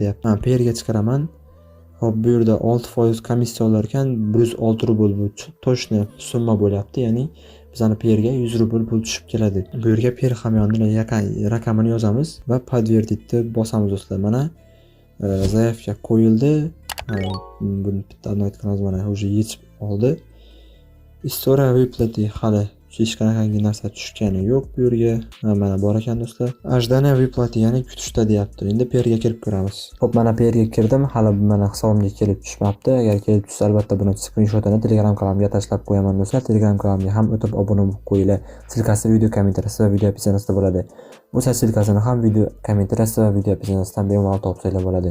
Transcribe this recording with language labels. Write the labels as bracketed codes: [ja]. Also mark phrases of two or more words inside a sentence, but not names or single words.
[uz] Men bu yerga chiqaraman. Xo'p, bu yerda 6% komissiya olar ekan, 106 rubl bu to'shni summa bo'lyapti. Ya'ni bizning perga 100 rubl pul tushib keladi. Bu yerga per hamyonning raqamini yozamiz va подтвердитni bosamiz do'stlar. Mana zaявка qo'yildi. Buni bitta aytganimiz mana уже yechib oldi. [ru] История выплаты [uz] hali hech qanaqangi narsa tushgani yo'q bu yerga. Mana bor ekan do'stlar. [ru] Ожидание выплаты, [uz] ya'ni kutishda deyapti. Endi perga kirib ko'ramiz. Xo'p, mana perga kirdim. Hali mana hisobimga kelib tushmabdi. Agar kelib tushsa, albatta buni screenshotini Telegram kanalimga tashlab qo'yaman do'stlar. Telegram kanalimga ham o'tib obuna bo'lib qo'yinglar. Silkasi video kommentariyasi va video opsiyasida bo'ladi. Bu sayt silkasini ham video kommentariyasi va video opsiyasidan bemalol topsanglar bo'ladi.